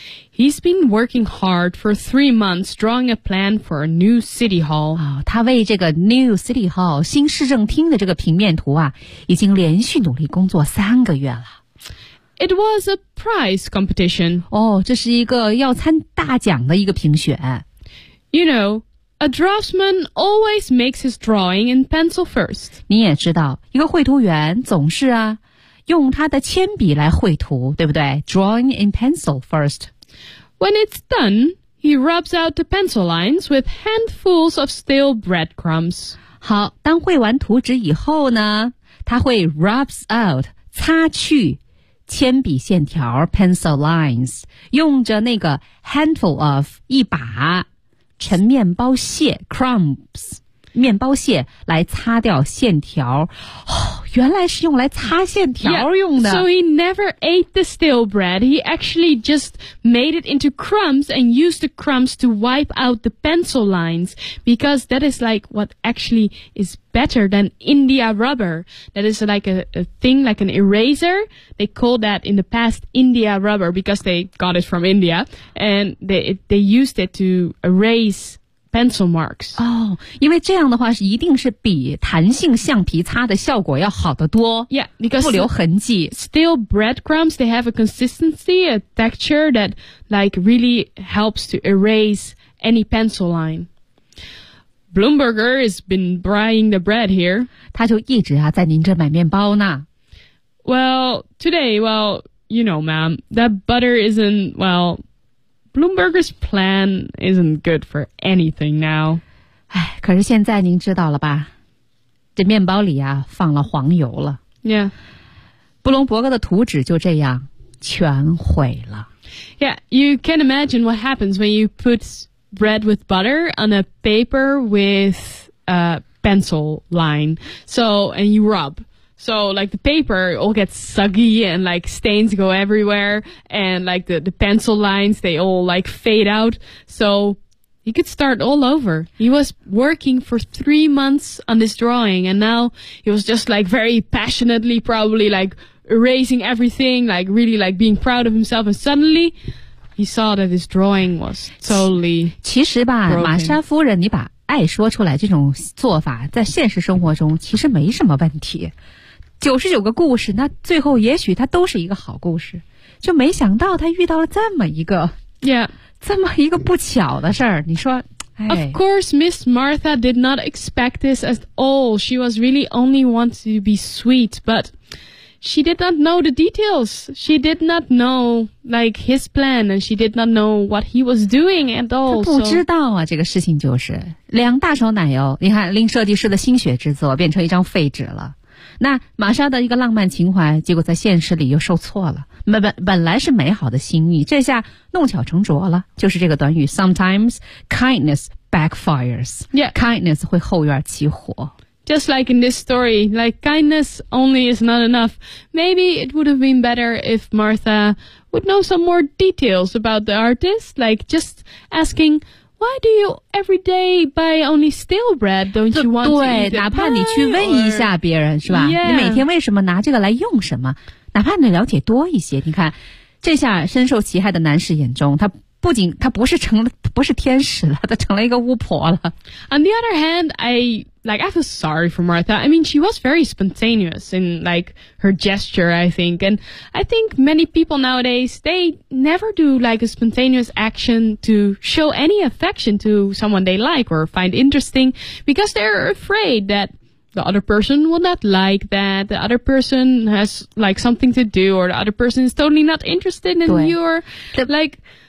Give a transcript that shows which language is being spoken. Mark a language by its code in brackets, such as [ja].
[en] He's been working hard for 3 months drawing a plan for a new city hall. [zh] 他为这个 [en] new city hall, [zh] 新市政厅的这个平面图啊，已经连续努力工作三个月了。 [en] It was a prize competition. [zh] 这是一个要参大奖的一个评选。 [en] You know, a draftsman always makes his drawing in pencil first. [zh] 你也知道，一个绘图员总是啊用他的铅笔来绘图，对不对？ [en] Drawing in pencil first. When it's done, he rubs out the pencil lines with handfuls of stale breadcrumbs. [zh] 好，当绘完图纸以后呢，他会 [en] rubs out, [zh] 擦去铅笔线条 [en] pencil lines, [zh] 用着那个 [en] handful of, [zh] 一把陈面包屑 crumbs, 面包屑来擦掉线条。原来是用来擦线条用的。 [en] Yeah, so he never ate the stale bread. He actually just made it into crumbs and used the crumbs to wipe out the pencil lines. Because that is like what actually is better than India rubber. That is like a thing, like an eraser. They called that in the past India rubber because they got it from India. And they used it to erase... pencil marks. [zh] 因为这样的话是一定是比弹性橡皮擦的效果要好得多。 [en] Yeah, because [zh] 不留痕迹。 [en] Steel breadcrumbs, they have a consistency, a texture that like really helps to erase any pencil line. Bloomberger has been buying the bread here. [zh] 他就一直啊在您这买面包呢。 [en] Well, today, well, you know, ma'am, that butter isn't, well... Bloomberger's plan isn't good for anything now. [zh] 可是现在您知道了吧？这面包里啊放了黄油了。 [en] Yeah. [zh] 布隆伯格的图纸就这样全毁了。 [en] Yeah, you can imagine what happens when you put bread with butter on a paper with a pencil line. So, and you rub. So, like, the paper all gets soggy and, like, stains go everywhere. And, like, the pencil lines, they all, like, fade out. So, he could start all over. He was working for 3 months on this drawing. And now he was just, like, very passionately, probably, like, erasing everything. Like, really, like, being proud of himself. And suddenly... He saw that his drawing was totally broken. [zh] 其实吧，玛莎夫人，你把爱说出来这种做法，在现实生活中其实没什么问题。 99个故事，那最后也许它都是一个好故事。就没想到他遇到了这么一个 [en] ，Yeah， [zh] 这么一个不巧的事儿。你说， [en] Of course, Miss Martha did not expect this at all. She was really only want to be sweet, but. She did not know the details. She did not know, like, his plan, and she did not know what he was doing at all. [zh] 她不知道啊，这个事情就是两大勺奶油，你看，令设计师的心血之作变成一张废纸了。那玛莎的一个浪漫情怀，结果在现实里又受挫了。本来是美好的心意，这下弄巧成拙了，就是这个短语 , [en] sometimes kindness backfires. Yeah. [zh] Kindness 会后院起火。 [en] Just like in this story, like kindness only is not enough. Maybe it would have been better if Martha would know some more details about the artist. Like just asking, why do you every day buy only stale bread? Don't you want to eat it? [zh] 对，哪怕你去问一下别人，是吧？ [en] Yeah. [zh] 你每天为什么拿这个来用什么？哪怕你了解多一些，你看，这下深受其害的男士眼中，他不仅他不是成了不是天使了，他成了一个巫婆了。 [en] On the other hand, I feel sorry for Martha. I mean, she was very spontaneous in, like, her gesture, I think. And I think many people nowadays, they never do, like, a spontaneous action to show any affection to someone they like or find interesting because they're afraid that the other person will not like that, the other person has, like, something to do or the other person is totally not interested in your, like...